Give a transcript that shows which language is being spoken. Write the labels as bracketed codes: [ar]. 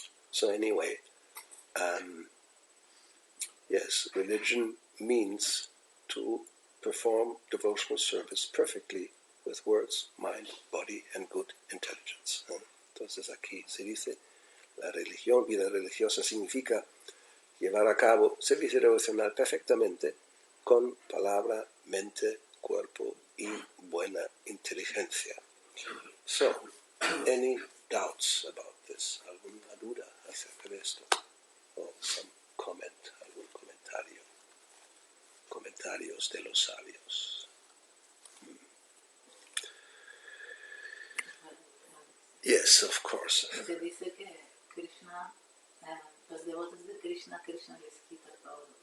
[en] So anyway, yes, religion means to perform devotional service perfectly with words, mind, body, and good intelligence. [es] Entonces aquí se dice, la religión, vida religiosa significa llevar a cabo servicio devocional perfectamente con palabra, mente, cuerpo y buena inteligencia. [en] So, any doubts about this? [es] ¿Alguna duda acerca de esto? [en] Or some comment, [es] algún comentario? Comentarios de los sabios. [en] Yes, of course. [es] Se dice que Krishna, los devotos de Krishna, Krishna les quita todo.